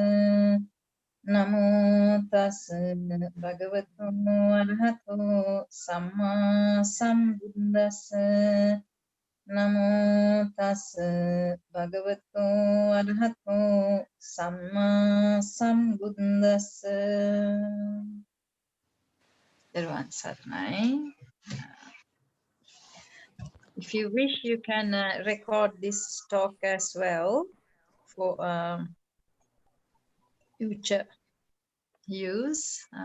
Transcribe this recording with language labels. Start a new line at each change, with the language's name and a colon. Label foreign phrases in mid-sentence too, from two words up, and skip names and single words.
Pali: Namo tassa bhagavato arahato samma sambuddhassa. Namo tassa bhagavato arahato samma sambuddhassa.
English: Everyone saranai. If you wish, you can record this talk as well for future use.